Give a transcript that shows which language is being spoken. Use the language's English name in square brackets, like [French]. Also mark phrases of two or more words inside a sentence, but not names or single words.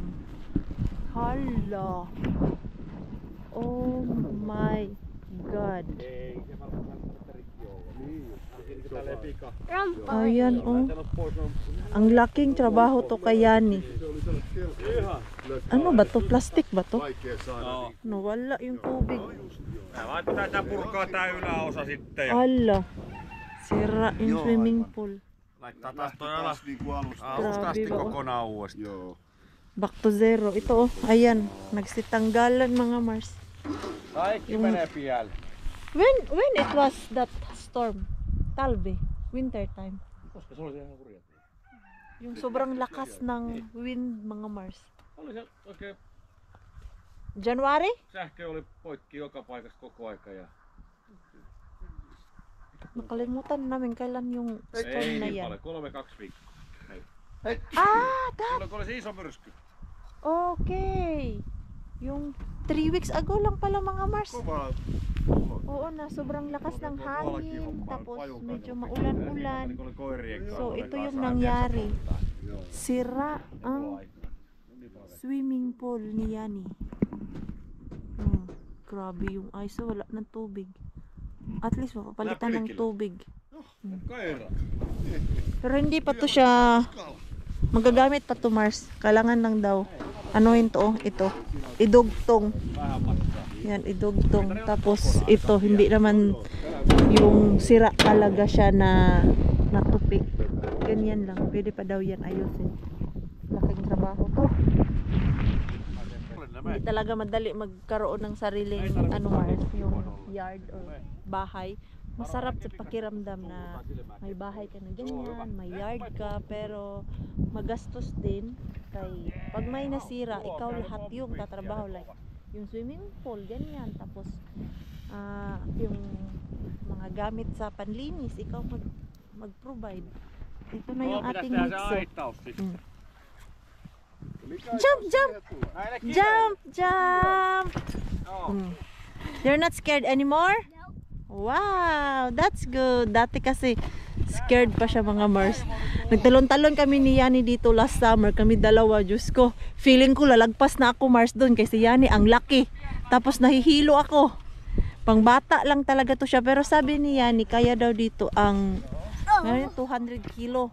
[English] Hala. Oh my God. [Filipino] Ayan oh. Ang laking trabaho to kay Yani. [Finnish] Ihan. [Filipino] Ano ba to? Plastic ba to? [Finnish] Vaikea saada. No. No, [Filipino] wala yung tubig. [Finnish] Vaan pitää tää purkaa tää yläosa sitten ja [Filipino] Ala. Sira yung [Finnish] Joo, [English] swimming [Finnish] aivan. [English] pool. [Finnish] laittaa taas Lähti toi taas niinku alusta. alusta asti [Filipino] Grabe, [Finnish] kokonaan uudestaan. Joo. [English] Back to zero. [Filipino] Ito oh, ayan. Nagsitanggalan mga Mars. [Finnish] Kaikki [Filipino] Yung- [Finnish] menee pialle. [English] When it was that storm? Talve, winter time. [Finnish] Koska se oli se ihan hurja. [Filipino] Yung sobrang lakas ng wind mga Mars. [Finnish] Oli se oikein, [English] January? [Finnish] sähkö oli poikki joka paikassa koko aika ja [Filipino] Nakalimutan namin kailan yung storm [Finnish] ei [Filipino] na [Finnish] niin [Filipino] yan. [Finnish] paljon, 3-2 viikkoa. Ah, Silloin kun oli se iso myrsky. [English] okay. [Filipino] Yung [English] 3 weeks ago [Filipino] lang pala mga Mars. [Finnish] Kova. [Filipino] Oo na, sobrang lakas ng hangin. Tapos medyo maulan-ulan. [Finnish] Niin kun oli koirien kanssa. [Filipino] So ito yung Kasaan nangyari. [Finnish] Joo. [Filipino] Sira ang swimming pool ni Yani. Grabe yung ice. So, wala ng tubig. At least mapapalitan ng tubig. [Finnish] Koira. [Filipino] Pero hindi pa to siya magagamit pa to Mars. Kailangan lang daw. Ano yun to? Ito. Idugtong. [Finnish] Vähän matkaa. [Filipino] Yan, idugtong. Tapos ito, hindi naman yung sira talaga siya na natupik. Ganyan lang. Pwede pa daw yan ayusin. Laking trabaho to. Hindi talaga madali magkaroon ng sariling ano Mars, yung yard or bahay. Masarap sa pakiramdam na may bahay ka na ganyan, may yard ka, pero magastos din kay pag may nasira, ikaw lahat yung tatrabaho, like yung swimming pool, ganyan, tapos yung mga gamit sa panlinis, ikaw mag-provide. Ito na yung ating mixer. [English] Jump, jump! Jump, jump! You're not scared anymore? Wow, that's good. [Filipino] Dati kasi scared pa siya mga Mars. Nagtalon-talon kami ni Yani dito [English] last summer. [Filipino] Kami dalawa, Diyos ko. Feeling ko lalagpas na ako Mars doon kasi Yani ang laki. Tapos nahihilo ako. Pangbata lang talaga to siya. Pero sabi ni Yani, kaya daw dito ang 200 kilo.